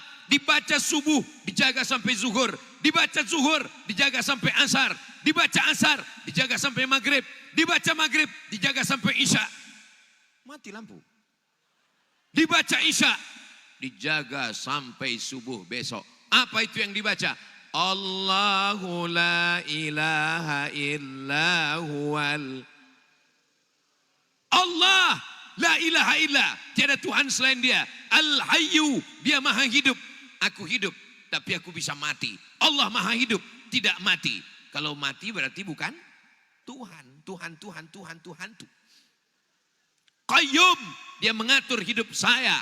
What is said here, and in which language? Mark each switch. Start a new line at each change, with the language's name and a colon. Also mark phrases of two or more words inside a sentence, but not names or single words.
Indonesian: Dibaca subuh, dijaga sampai zuhur. Dibaca zuhur, dijaga sampai asar. Dibaca asar, dijaga sampai maghrib. Dibaca maghrib, dijaga sampai isya. Mati lampu. Dibaca isya, dijaga sampai subuh besok. Apa itu yang dibaca?
Arabic: اللهُ لا إله إلا هو. الله لا إله إلا,
Indonesian: tiada Tuhan selain dia. Al-hayyu, dia maha hidup. Aku hidup, tapi aku bisa mati. Allah maha hidup, tidak mati. Kalau mati berarti bukan Tuhan. Tuhan tuh. Qayyum, dia mengatur hidup saya.